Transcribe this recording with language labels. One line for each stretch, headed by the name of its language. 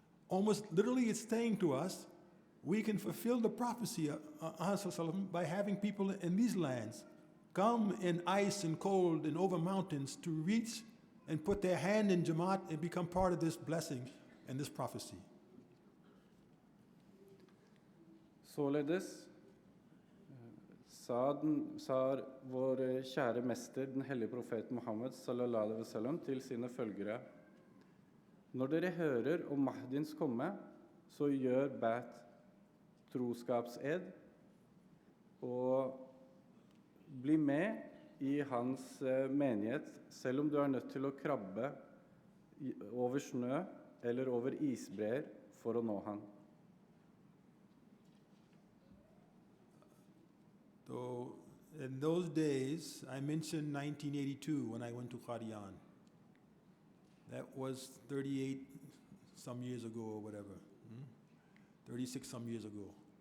English: Almost literally it's saying to us, we can fulfill the prophecy by having people in these lands come in ice and cold and over mountains to reach and put their hand in Jamaat and become part of this blessing and this prophecy.
Norwegian: Således sa vår kjære mester, den hellige profeten Muhammad sallallahu alaihi wasallam, til sine følgere: Når dere hører om Mahdins komme, så gjør bæt troskapsed og bli med i hans menighet, selv om du nødt til å krabbe over snø eller over isbreer for å nå han.
English: So in those days, I mentioned 1982 when I went to Qadian. That was 38 some years ago or whatever, 36 some years ago.